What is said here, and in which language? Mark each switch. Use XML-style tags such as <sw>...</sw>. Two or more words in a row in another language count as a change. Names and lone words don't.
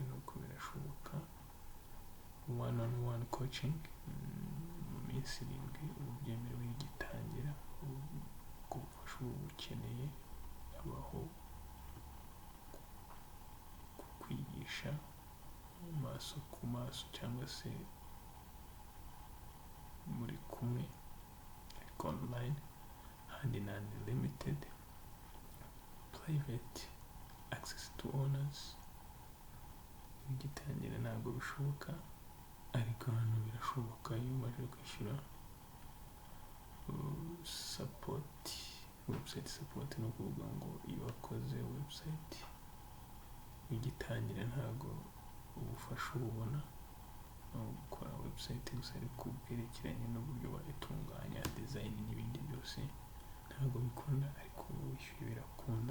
<rw>ariko birashoboka.</rw> <en>one-on-one coaching</en> <rw>mu minsi 7 uba byemerewe igitangira, ubwo bufasha uba ukeneye abaho kukwigisha maso ku maso cyangwa se muri kumwe ariko online,</rw> <en>and in unlimited private access to owners.</en> <rw>Igitangira ntabwo bishoboka, ariko hano birashoboka iyo umaze kwishyura</rw> <en>support, website support.</en> <rw>Ni ukuvuga ngo iyo wakoze website ugitangira ntabwo ubufasha ububona no gukora website gusa, ariko bwerekeranye n'uburyo wayitunganya, design n'ibindi byose ntabwo bikunda, ariko wishyuye birakunda.</rw>